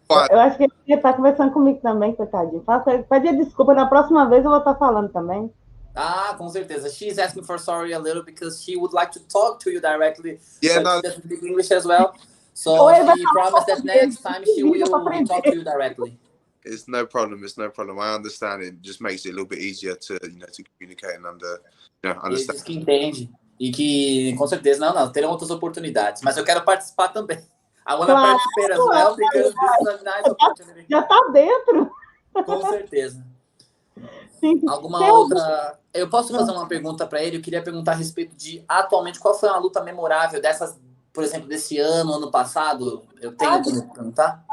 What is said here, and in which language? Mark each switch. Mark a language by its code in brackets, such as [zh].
[pt] Eu acho que ele está conversando comigo também, coitadinho. Pede desculpa, na próxima vez eu vou estar falando também. Com certeza. [en] She's asking for sorry a little because she would like to talk to you directly. Yeah, but she doesn't speak English as well. So she promised that next time she will talk to you directly. It's no problem. I understand. It just makes it a little bit easier to communicate and understand. [pt] Ele diz que entende e que, com certeza, não, terão outras oportunidades. Mas eu quero participar também. [en] I want to participate as well because this is a nice opportunity. [pt] Já tá dentro. Com certeza. Sim. Alguma outra... Eu posso fazer uma pergunta para ele? Eu queria perguntar a respeito de, atualmente, qual foi uma luta memorável dessas, por exemplo, desse ano passado? Eu tenho como perguntar?